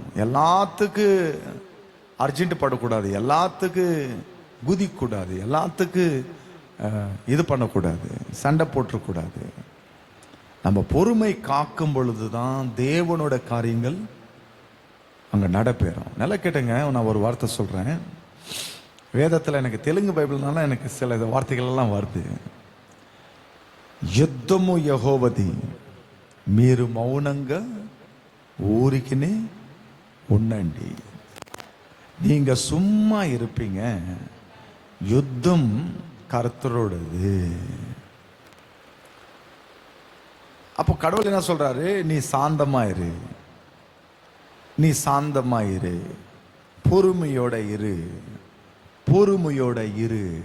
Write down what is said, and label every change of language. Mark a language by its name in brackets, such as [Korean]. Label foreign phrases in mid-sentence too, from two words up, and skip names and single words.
[Tamil] எல்லாத்துக்கு அர்ஜென்ட் படக்கூடாது, எல்லாத்துக்கு குதிக்கூடாது, எல்லாத்துக்கு இது பண்ணக்கூடாது, சண்டை போட்டக்கூடாது. நம்ம பொறுமை காக்கும் பொழுதுதான் தேவனோட காரியங்கள் அங்க நடைபெறும். நல்லா கேட்டுங்க, நான் ஒரு வார்த்தை சொல்றேன். வேதத்தில் எனக்கு தெலுங்கு பைபிள்னால எனக்கு சில வார்த்தைகள் எல்லாம் வருது. [Telugu] యుద్ధము యెహోవాది, మీరు మౌనంగా ఊరికినే ఉండండి. [Tamil] நீங்க சும்மா இருப்பீங்க, யுத்தம் கர்த்தரோடது. அப்போ கடவுள் என்ன சொல்றாரு? நீ சாந்தமாயிரு, நீ சாந்தமாயிரு, பொறுமையோட இரு, பொறுமையோட இரு.